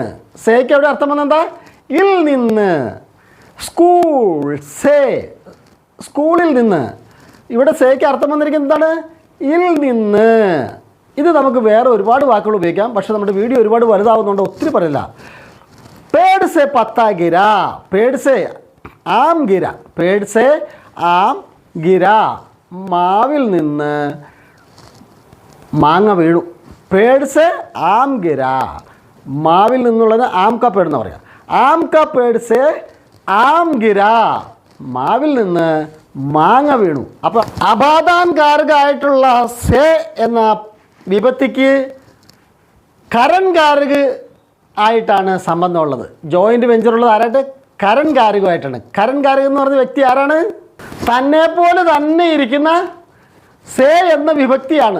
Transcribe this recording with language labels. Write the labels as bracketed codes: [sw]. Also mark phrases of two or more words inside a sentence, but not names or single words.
[ml] സേക്ക് എവിടെ അർത്ഥം വന്നത് എന്താ? ഇൽ നിന്ന്. സ്കൂൾ സേ, സ്കൂളിൽ നിന്ന്. ഇവിടെ സേക്ക് അർത്ഥം വന്നിരിക്കുന്നത് എന്താണ്? ഇൽ നിന്ന്. ഇത് നമുക്ക് വേറെ ഒരുപാട് വാക്കുകൾ ഉപയോഗിക്കാം. പക്ഷേ നമ്മുടെ വീഡിയോ ഒരുപാട് വലുതാവുന്നതുകൊണ്ട് ഒത്തിരി പറയില്ല. [hi] पेड़ से पत्ता गिरा, पेड़ से आम गिरा, पेड़ से आम गिरा. [ml] മാവിൽ നിന്ന് മാങ്ങ വീണു. [hi] पेड़ से आम गिरा [ml] മാവിൽ നിന്നുള്ളത് [hi] आम का पेड़ [ml] എന്ന് പറയാം [hi] आम का पेड़ से आम गिरा [ml] മാവിൽ നിന്ന് മാങ്ങ വീണു അപ്പോൾ അപാദാൻകാരകായിട്ടുള്ള സെ എന്ന വിഭക്തിക്ക് കരൺകാരക് ആയിട്ടാണ് സംബന്ധമുള്ളത് ജോയിൻ്റ് വെഞ്ചറുള്ളത് ആരായിട്ട് കരൺകാരകമായിട്ടാണ് കരൺകാരക് എന്ന് പറഞ്ഞ വ്യക്തി ആരാണ് തന്നെ പോലെ തന്നെ ഇരിക്കുന്ന സേ എന്ന വിഭക്തിയാണ്